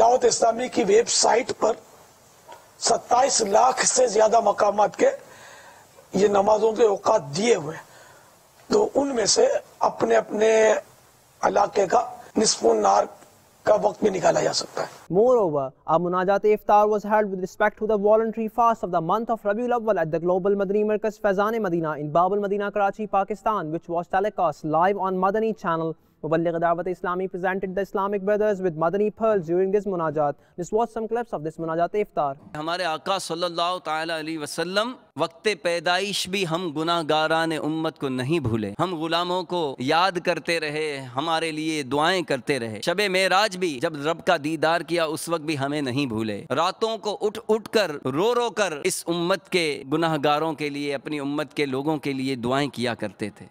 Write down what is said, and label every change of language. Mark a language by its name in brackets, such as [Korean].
[Urdu] دعوت اسلامی کی ویب سائٹ پر 27 لاکھ سے زیادہ مقامات کے یہ نمازوں کے اوقات دیے ہوئے ہیں تو ان میں سے اپنے علاقے کا نصف النہار کا وقت بھی نکالا جا سکتا ہے. [English] Moreover, a Munajat Iftar was held with respect to the voluntary fast of the month of Rabiul Awwal at the Global Madani Markaz Faizan Medina in Bab al-Madina, Karachi, Pakistan, which was telecast live on Madani channel. Muballigh Dawat Islami presented the Islamic brothers with Madani pearls during this Munajat. Let's watch some clips of this Munajat Iftar. [Urdu] ہمارے آقا صلی اللہ تعالی علیہ وسلم وقت پیدائش بھی ہم گناہ گاران امت کو نہیں بھولے. ہم غلاموں کو یاد کرتے رہے, ہمارے لیے دعائیں کرتے رہے. شب معراج بھی جب رب کا دیدار کیا اس وقت بھی ہمیں نہیں بھولے. راتوں کو اٹھ کر رو کر اس امت کے گناہ گاروں کے لیے, اپنی امت کے لوگوں کے لیے دعائیں کیا کرتے تھے.